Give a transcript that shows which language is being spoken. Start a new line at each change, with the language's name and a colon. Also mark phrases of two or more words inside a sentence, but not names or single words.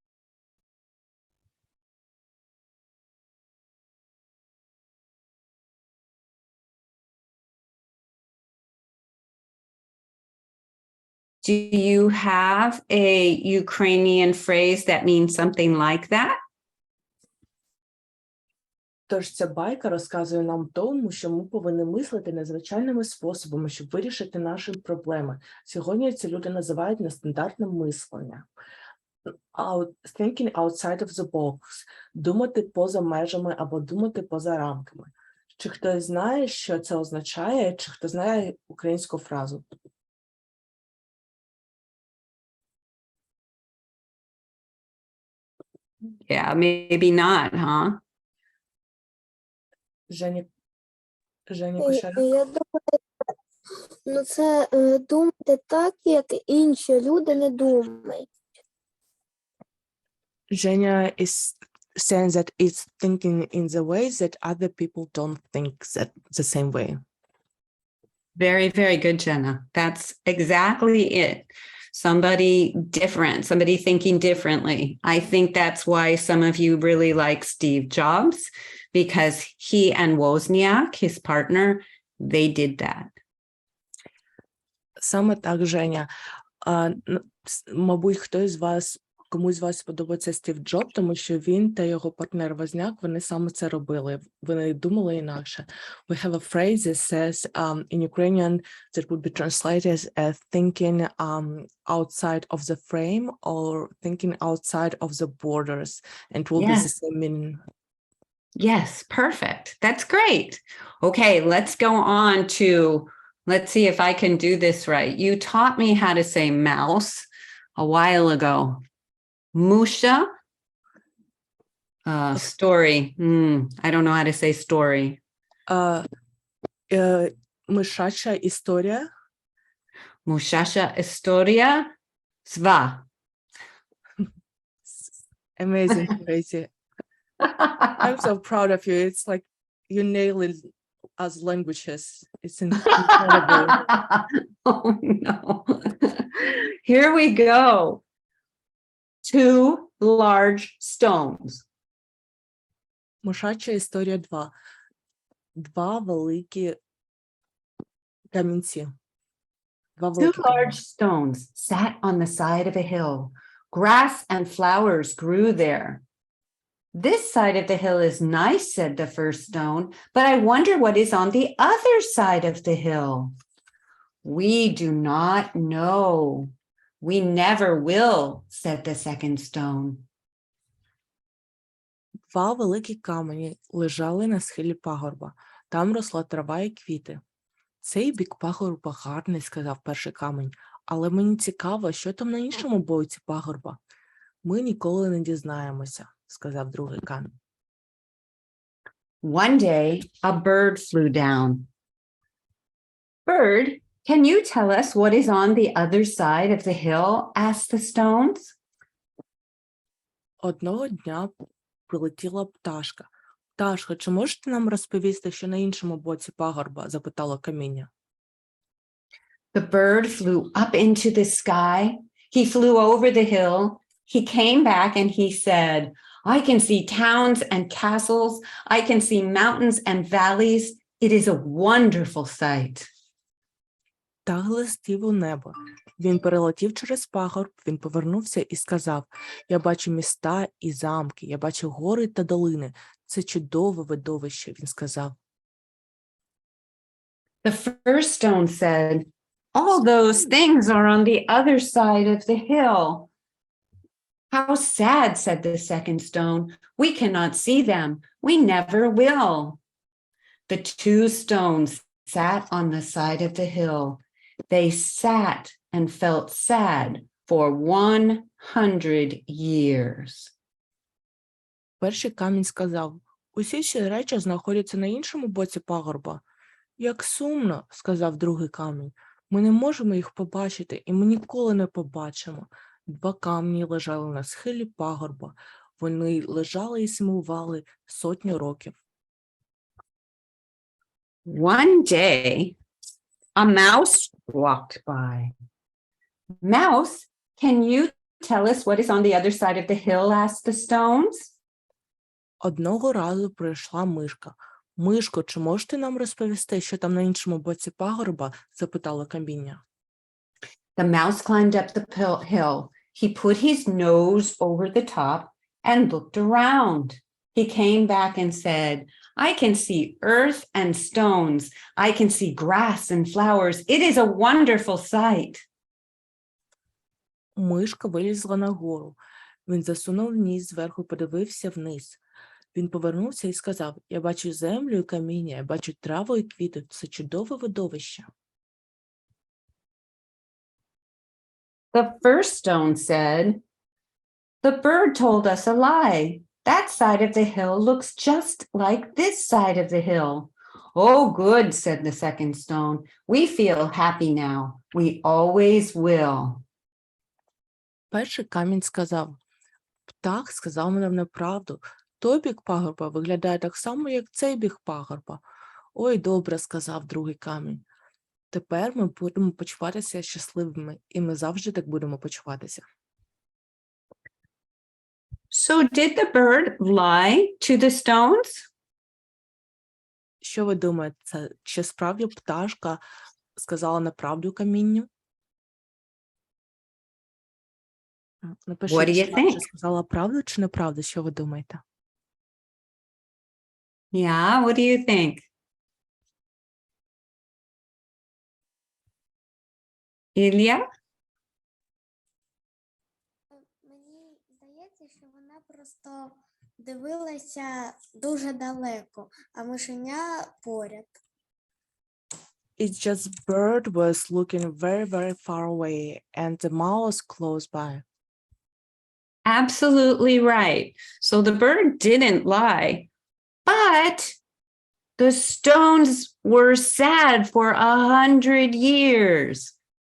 English: Do you have a Ukrainian phrase that means something like that?
Ukrainian: Тож ця байка розказує нам тому, що ми повинні мислити незвичайними способами, щоб вирішити наші проблеми. Сьогодні ці люди називають нестандартне мислення.
English: Thinking outside of the box.
Ukrainian: Думати поза межами або думати поза рамками. Чи хтось знає, що це означає, чи хто знає українську фразу?
English: Yeah, maybe not, huh?
Ukrainian: Женя Кошеля. Я думаю, це думати так, як інші люди не думають.
English: Женя is saying that it's thinking in the way that other people don't think that the same way. Very, very good, Jenna. That's exactly it. somebody different, somebody thinking differently. I think that's why some of you really like Steve Jobs, because he and Wozniak, his partner, they did that.
Ukrainian: Саме так, Женя. Мабуть, комусь з вас подобається Стів Джоб, тому що він та його партнер Возняк, вони саме це робили. Вони думали інакше.
English: We have a phrase that says in Ukrainian that would be translated as thinking outside of the frame or thinking outside of the borders. And it will be the same meaning. Yes, perfect. That's great. Okay, let's go on to, let's see if I can do this right. You taught me how to say mouse a while ago. Musha, story. I don't know how to say story.
Ukrainian: Мишача історія. Мишача історія сва.
English: Amazing, Tracy. I'm so proud of you. It's like you nail it as languages. It's incredible. Oh no. Here we go. 2 large stones.
Ukrainian: Мишача історія 2. 2 великі камінці. 2 2 великі
English: large stones sat on the side of a hill. Grass and flowers grew there. This side of the hill is nice, said the first stone, but I wonder what is on the other side of the hill. We do not know. We never will, said the second stone.
Ukrainian: 2 великі камені лежали на схилі пагорба. Там росла трава і квіти. Цей бік пагорба гарний, сказав перший камінь, але мені цікаво, що там на іншому боці пагорба. Ми ніколи не дізнаємося, сказав другий камінь.
English: One day, a bird flew down. Bird, can you tell us what is on the other side of the hill? Asked the stones.
Ukrainian: Одного дня прилетіла пташка. Пташка, чи можете нам розповісти, що на іншому боці пагорба? Запитало каміння.
English: The bird flew up into the sky. He flew over the hill. He came back and he said, I can see towns and castles. I can see mountains and valleys. It is a wonderful sight.
Ukrainian: Птах летів у небо. Він перелетів через пагорб, він повернувся і сказав, я бачу міста і замки, я бачу гори та долини. Це чудове видовище, він сказав.
English: The first stone said, all those things are on the other side of the hill. How sad, said the second stone. We cannot see them. We never will. The 2 stones sat on the side of the hill. They sat and felt sad for 100 years.
Ukrainian: Перший камінь сказав, усі ці речі знаходяться на іншому боці пагорба. Як сумно, сказав другий камінь. Ми не можемо їх побачити, і ми ніколи не побачимо. 2 камні лежали на схилі пагорба. Вони лежали і сумували 100 років.
English: One day, a mouse walked by. Mouse, can you tell us what is on the other side of the hill? Asked the stones.
Ukrainian: Одного разу прийшла мишка. Мишко, чи можете нам розповісти, що там на іншому боці пагорба? Запитало каміння.
English: The mouse climbed up the hill. He put his nose over the top and looked around. He came back and said, I can see earth and stones. I can see grass and flowers. It is a wonderful sight.
Ukrainian: Мишка вилізла нагору. Він засунув ніс зверху, подивився вниз. Він повернувся і сказав, я бачу землю і каміння, я бачу траву і квіти. Це чудове видовище.
English: The first stone said, the bird told us a lie. That side of the hill looks just like this side of the hill. Oh, good, said the second stone. We feel happy now. We always will.
Ukrainian: Перший камінь сказав, птах сказав нам неправду. Той бік пагорба виглядає так само, як цей бік пагорба. Ой, добре, сказав другий камінь. Тепер ми будемо почуватися щасливими, і ми завжди так будемо почуватися.
English: So did the bird lie to the stones?
Ukrainian: Що ви думаєте, чи справді пташка сказала неправду камінню? Напишіть,
English: What do you
Ukrainian: чи вона вже
English: think?
Ukrainian: сказала правду чи неправду, що ви думаєте?
English: Yeah, what do you think?
Ukrainian: Ілля? Мені здається, що вона просто дивилася дуже далеко, а мишеня поряд.
English: It's just bird was looking very, very far away and the mouse close by. Absolutely right. So the bird didn't lie, but the stones were sad for 100 years.